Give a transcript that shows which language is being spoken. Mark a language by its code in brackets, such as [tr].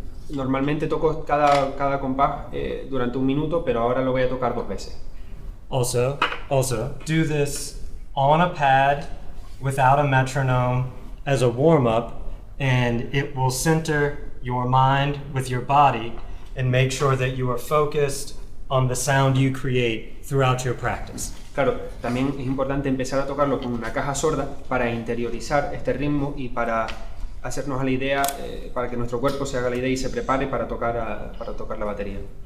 [es] Normalmente toco cada compás durante 1 minuto, pero ahora lo voy a tocar 2 veces. [en] Also, do this on a pad without a metronome as a warm-up, and it will center your mind with your body and make sure that you are focused on the sound you create throughout your practice. [es] Claro, también es importante empezar a tocarlo con una caja sorda para interiorizar este ritmo y para hacernos a la idea, para que nuestro cuerpo se haga la idea y se prepare para tocar la batería.